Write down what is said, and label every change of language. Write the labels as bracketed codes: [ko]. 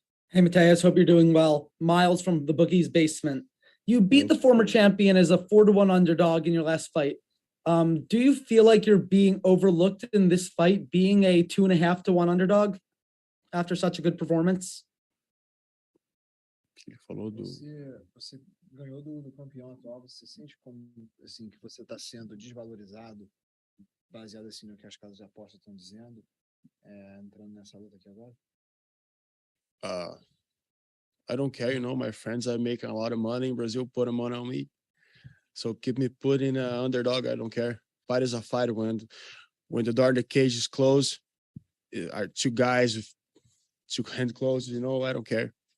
[en] Hey, Matheus, hope you're doing well. Miles from the Bookie's Basement. You beat the former champion as a 4-1 underdog in your last fight. Do you feel like you're being overlooked in this fight, being a 2.5-1 underdog after such a good performance? [pt] Você ganhou do campeão atual. Você sente como assim que você está sendo desvalorizado, baseado assim no que as casas de aposta estão dizendo, entrando nessa luta aqui agora? [en] I don't care, you know. My friends are making a lot of money in Brazil, putting money on me. So keep me putting underdog. I don't care. Fight is a fight. When the door of the cage is closed, are 2 guys with 2 hands closed, you know. I don't care.